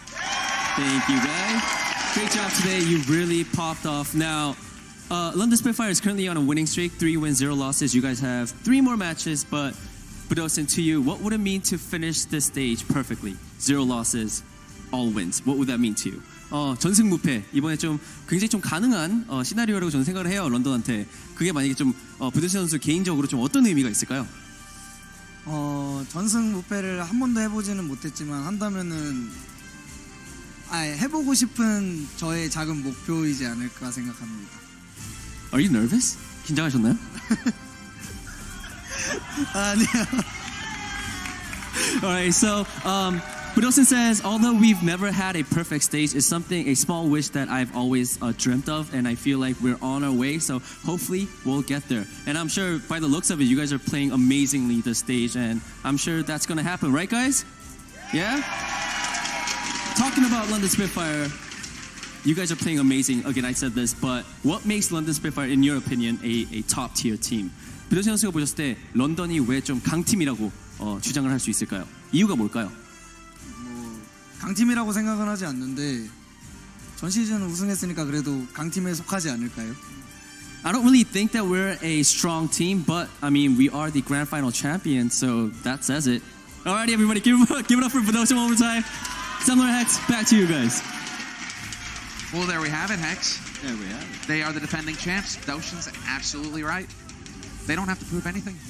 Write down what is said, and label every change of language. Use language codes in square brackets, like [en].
[en] Thank you, guys. Great job today. You really popped off. Now, London Spitfire is currently on a winning streak, 3 wins, 0 losses. You guys have 3 more matches, but Bidotion, to you, what would it mean to finish this stage perfectly? 0 losses, all wins. What would that mean to you? [ko] 전승무패 이번에 좀 굉장히 좀 가능한 시나리오라고 저는 생각을 해요. 런던한테 그게 만약에 좀 비도시 선수 개인적으로 좀 어떤 의미가 있을까요? 전승무패를 한 번도 해보지는 못했지만 한다면은 해보고 싶은 저의 작은 목표이지 않을까 생각합니다. [en] Are you nervous? [ko] 긴장하셨나요? 아니요. [en] Alright, so Bidotion says, although we've never had a perfect stage, it's a small wish that I've always dreamt of, and I feel like we're on our way, so hopefully we'll get there. And I'm sure by the looks of it, you guys are playing amazingly this stage, and I'm sure that's going to happen, right guys? Yeah? Talking about London Spitfire, you guys are playing amazing. Again, I said this, but what makes London Spitfire, in your opinion, a top-tier team? [ko] 비도시 선수가 보셨을 때 런던이 왜 좀 강팀이라고 주장을 할 수 있을까요? 이유가 뭘까요? 강팀이라고 생각은 하지 않는데 전 시즌 우승했으니까 그래도 강팀에 속하지 않을까요? [en] I don't really think that we're a strong team, but I mean we are the grand final champions, so that says it. Alrighty, everybody, give it up for Bidotion one more time. Sumler Hex, back to you guys. Well, there we have it, Hex. There we have it. They are the defending champs. Doshin's absolutely right. They don't have to prove anything.